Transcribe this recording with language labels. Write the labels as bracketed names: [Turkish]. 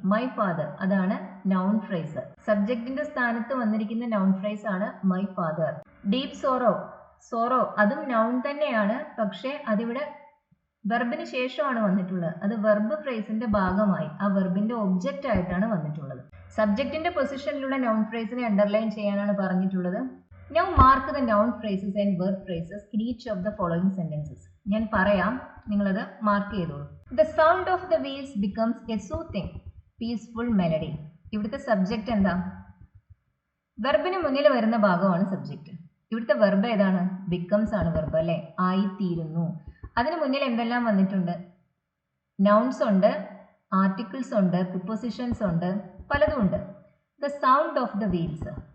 [Malayalam] My father അതാണ് noun phrase. സബ്ജക്റ്റിന്റെ സ്ഥാനത്ത് വന്നിരിക്കുന്ന നൗൺ ഫ്രേസ് ആണ് മൈ ഫാദർ. ഡീപ് സോറോ അതും നൗൺ തന്നെയാണ്, പക്ഷേ അതിവിടെ വെർബിന് ശേഷമാണ് വന്നിട്ടുള്ളത്. അത് വെർബ് ഫ്രേസിന്റെ ഭാഗമായി ആ വെർബിന്റെ ഒബ്ജക്റ്റ് ആയിട്ടാണ് വന്നിട്ടുള്ളത്. സബ്ജക്റ്റിന്റെ പൊസിഷനിലുള്ള നൗൺ ഫ്രേസിനെ അണ്ടർലൈൻ ചെയ്യാനാണ് പറഞ്ഞിട്ടുള്ളത്. [English] Now mark the noun phrases and verb phrases in each of the following sentences. [Malayalam] ഞാൻ പറയാം, നിങ്ങളത് മാർക്ക് ചെയ്തോളൂ. [English] The sound of the wheels becomes a soothing, peaceful melody. [Malayalam] ഇവിടുത്തെ സബ്ജക്റ്റ് എന്താ? വെർബിന് മുന്നിൽ വരുന്ന ഭാഗമാണ് സബ്ജക്റ്റ്. ഇവിടുത്തെ വെർബ് ഏതാണ്? ബിക്കംസ് ആണ് വെർബ് അല്ലേ? ആയിത്തീരുന്നു. അതിന് മുന്നിൽ എന്തെല്ലാം വന്നിട്ടുണ്ട്? നൗൺസ് ഉണ്ട്, ആർട്ടിക്കിൾസ് ഉണ്ട്, പ്രിപ്പോസിഷൻസ് ഉണ്ട്, പലതും ഉണ്ട്. [English] The sound of the wheels.